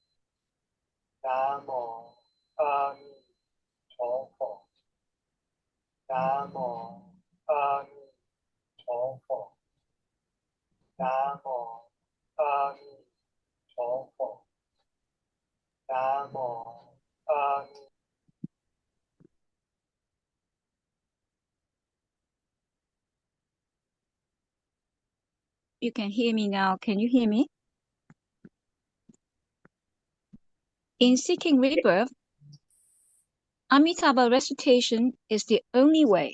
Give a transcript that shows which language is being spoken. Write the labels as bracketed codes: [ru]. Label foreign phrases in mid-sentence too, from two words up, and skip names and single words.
[zh] 南无阿弥陀佛. 南无阿弥陀佛. 南无阿弥陀佛. 南无阿弥陀佛. [en] You can hear me now. Can you hear me? In seeking rebirth, Amitabha recitation is the only way.